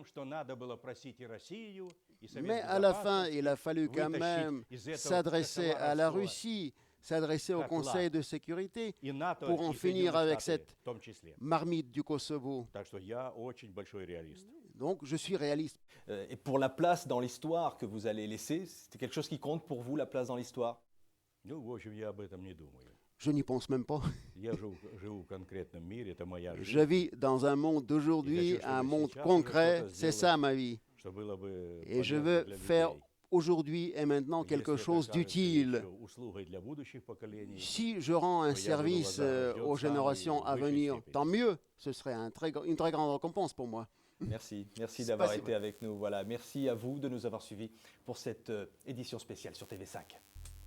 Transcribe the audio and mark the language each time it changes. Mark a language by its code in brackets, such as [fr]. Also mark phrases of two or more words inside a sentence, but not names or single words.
[fr] Mais à la fin, il a fallu quand même s'adresser à la Russie, s'adresser au Conseil de sécurité pour en finir avec cette marmite du Kosovo. Donc, je suis réaliste. Et pour la place dans l'histoire que vous allez laisser, c'est quelque chose qui compte pour vous, la place dans l'histoire? Je n'y pense même pas. [ru] Я живу в конкретном мире, это моя [fr] Je [ru] жизнь. [fr] vis dans un monde d'aujourd'hui, un monde concret, c'est ça ma vie. [ru] Что было бы [fr] Et je [ru] полезно [fr] veux [ru] для [fr] faire [ru] людей. [fr] aujourd'hui et maintenant quelque [ru] Если это [fr] chose [ru] окажется [fr] d'utile. [ru] еще услугой для будущих поколений, [fr] Si je rends un service aux générations à venir, tant mieux. Ce serait une très grande récompense pour moi. Merci, merci d'avoir été avec nous. Voilà, merci à vous de nous avoir suivis pour cette édition spéciale sur TV5.